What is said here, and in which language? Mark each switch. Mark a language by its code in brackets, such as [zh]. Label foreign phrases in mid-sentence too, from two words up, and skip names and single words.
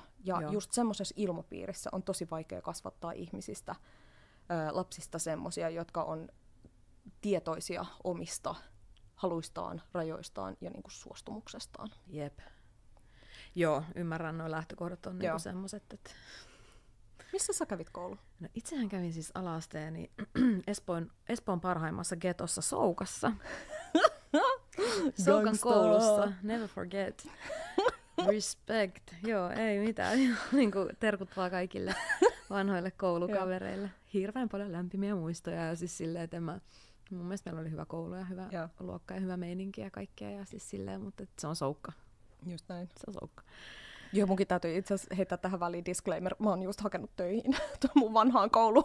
[fi] Ja just semmoisessa ilmapiirissä on tosi vaikea kasvattaa ihmisistä, lapsista semmoisia, jotka on tietoisia omista haluistaan, rajoistaan ja niin suostumuksestaan. Jep. Joo, ymmärrän, nuo lähtökohdat on niinku semmoiset, että... Missä sä kävit koulun? No itsehän kävin siis ala-asteeni Espoon parhaimmassa getossa Soukassa. Soukan koulussa, [en] never forget. Respect. [fi] Joo, ei mitään. Niinku terkut vaan kaikille vanhoille koulukavereille. Hirveän paljon lämpimiä muistoja ja siis silleen, että mun mielestä meillä oli hyvä koulu ja hyvä luokka ja hyvä meininki ja kaikkea ja siis silleen, mutta se on Soukka. Just näin. Se on Soukka. Joo, munkin täytyy itse asiassa heittää tähän väliin disclaimer. Mä oon just hakenut töihin mun vanhaan kouluun.